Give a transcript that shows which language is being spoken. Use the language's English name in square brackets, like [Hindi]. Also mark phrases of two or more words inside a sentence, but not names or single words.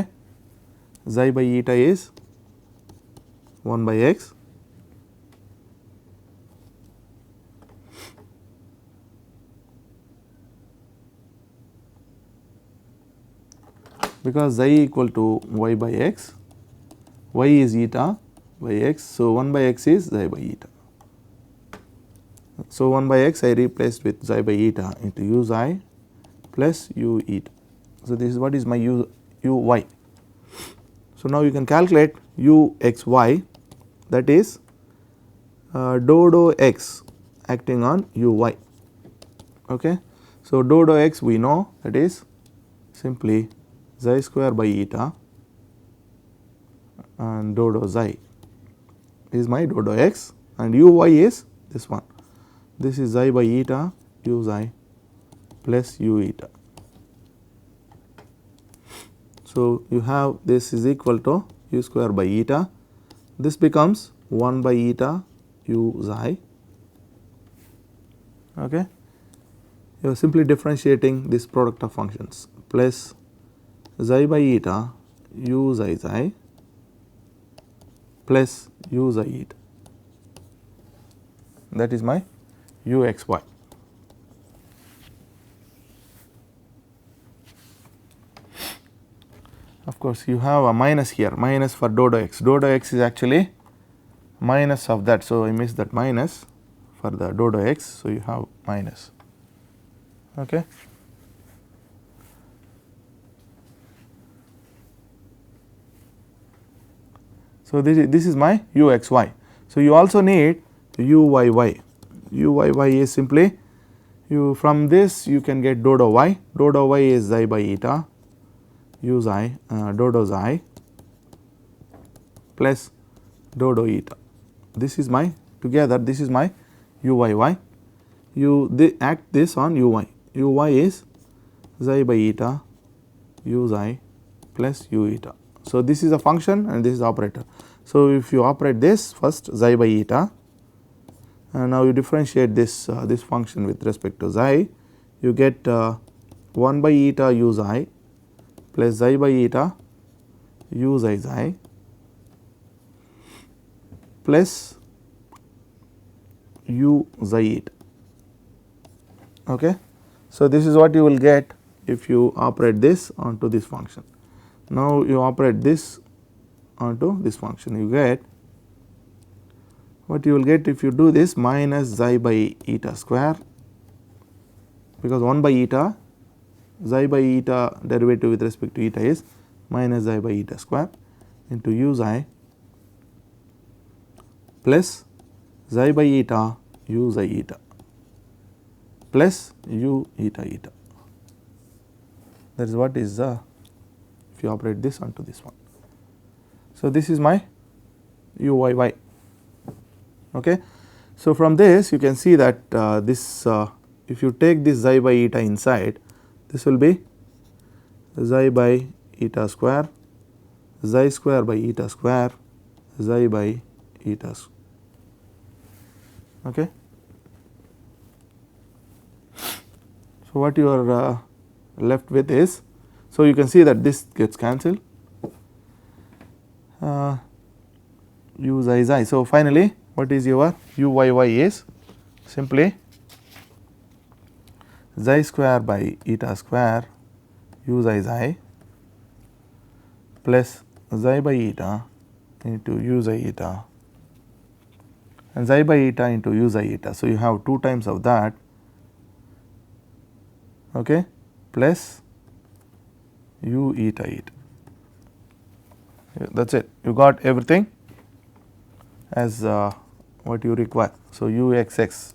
[English] Xi by eta is 1 by x because xi equal to y by x, y is eta by x. So, 1 by x is xi by eta. So, 1 by x I replaced with xi by eta into u xi plus u eta. So, this is what is my uy. So, now you can calculate uxy, that is dou x acting on uy. Okay. So, dou x we know, that is simply xi square by eta and dou xi is my dou x and uy is this one. This is xi by eta u xi plus u eta. So, you have this is equal to u square by eta, this becomes 1 by eta u xi. Okay. You are simply differentiating this product of functions plus xi by eta u xi xi plus u xi eta, that is my uxy. Of course, you have a minus here, minus for dou x. Dou x is actually minus of that. So, I missed that minus for the dou x. So, you have minus. Okay. So, this is my uxy. So, you also need uyy. Uyy is simply You from this you can get dou dou y. Dou dou y is xi by eta u xi dou dou xi plus dou dou eta. This is my together this is my u y y. You act this on u y. U y is xi by eta u xi plus u eta. So, this is a function and this is operator. So, if you operate this first xi by eta and now you differentiate this this function with respect to xi, you get 1 by eta u xi plus xi by eta u xi xi plus u xi eta. Okay. So, this is what you will get if you operate this onto this function. Now, you operate this onto this function, you get what you will get if you do this minus xi by eta square, because 1 by eta xi by eta derivative with respect to eta is minus xi by eta square into u xi plus xi by eta u xi eta plus u eta eta. That is what is if you operate this onto this one. So, this is my u y y. Okay. So, from this you can see that this if you take this xi by eta inside, this will be xi by eta square, xi square by eta square, xi by eta. Okay. So, what you are left with is, so you can see that this gets cancelled u xi xi. So, finally, what is your u y y is simply xi square by eta square u xi xi plus xi by eta into u xi eta and xi by eta into u xi eta. So, you have 2 times of that, okay, plus u eta eta. That is it, you got everything as what you require. So, u x x.